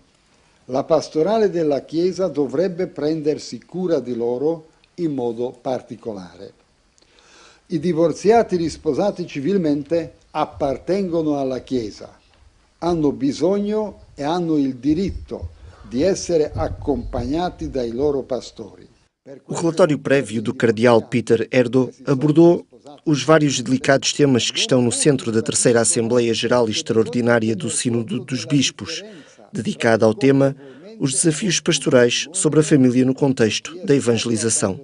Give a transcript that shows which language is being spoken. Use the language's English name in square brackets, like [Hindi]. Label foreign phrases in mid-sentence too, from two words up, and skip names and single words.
[Italian] La pastorale della Chiesa dovrebbe prendersi cura di loro in modo particolare. I divorziati risposati civilmente appartengono alla Chiesa. Hanno bisogno e hanno il diritto di essere accompagnati dai loro pastori. [Portuguese] O relatório prévio do cardeal Peter Erdo abordou os vários delicados temas que estão no centro da terceira Assembleia Geral Extraordinária do Sínodo dos Bispos, dedicada ao tema Os desafios pastorais sobre a família no contexto da evangelização.